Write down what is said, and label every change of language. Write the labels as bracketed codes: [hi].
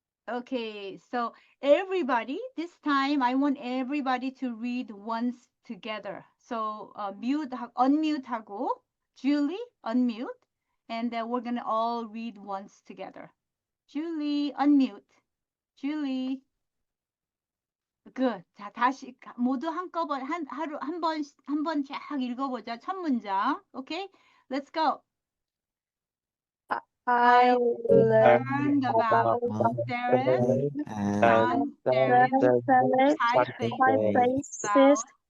[en] Okay, so everybody, this time I want everybody to read once together. So [ko] unmute 하고, [en] Julie, unmute, and then we're gonna all read once together. Julie, unmute. Julie. Good. [ko] 자, 다시 모두 한꺼번에 하루 한 번 쫙 읽어보자. 첫 문장. [en] Okay, let's go. I Learned about serif and serif typefaces